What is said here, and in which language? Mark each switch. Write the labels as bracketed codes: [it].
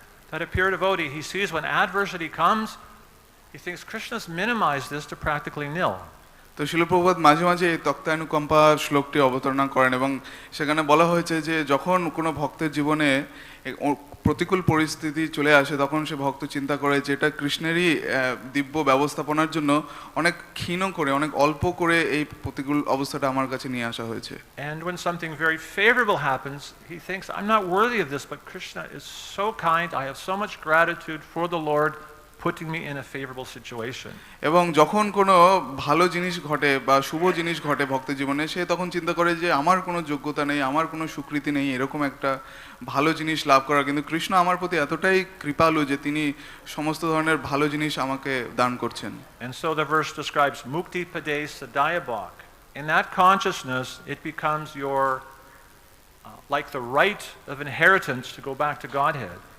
[en] That a pure devotee, he sees when adversity comes, he thinks Krishna's minimized this to practically nil. [bn] তো শিল প্রভুপাদ মাঝে মাঝে এই তক্তানুকম্পা শ্লোকটি অবতারণা করেন এবং সেখানে বলা হয়েছে যে যখন কোনো ভক্তের জীবনে প্রতিকূল পরিস্থিতি চলে আসে তখন সে ভক্ত চিন্তা করে যে এটা কৃষ্ণেরই দিব্য ব্যবস্থাপনার জন্য অনেক ক্ষীণ করে, অনেক অল্প করে এই প্রতিকূল অবস্থাটা আমার কাছে নিয়ে আসা হয়েছে। [en] And when something very favorable happens, he thinks I'm not worthy of this, but Krishna is so kind. I have so much gratitude for the Lord putting me in a favorable situation. [bn] এবং যখন কোনো ভালো জিনিস ঘটে বা শুভ জিনিস ঘটে ভক্তের জীবনে, সে তখন চিন্তা করে যে আমার কোনো যোগ্যতা নেই, আমার কোনো স্বীকৃতি নেই এরকম একটা ভালো জিনিস লাভ করার, কিন্তু কৃষ্ণ আমার প্রতি এতটাই কৃপালু যে তিনি সমস্ত ধরনের ভালো জিনিস আমাকে দান করছেন। [en] And so the verse describes mukti pade sadayabak. In that consciousness, it becomes your like the right of inheritance to go back to Godhead.